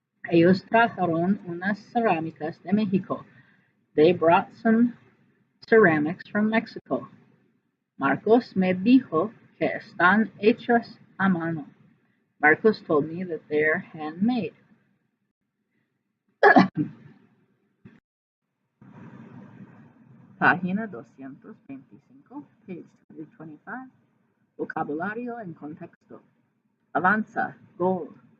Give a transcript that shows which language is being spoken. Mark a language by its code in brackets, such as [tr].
[es] Ellos trajeron unas cerámicas de México. [en] They brought some ceramics from Mexico. [es] Marcos me dijo que están hechas a mano. [en] Marcos told me that they're handmade. [es] Página 225, [en] page 225. [es] Vocabulario en contexto. Avanza, gold.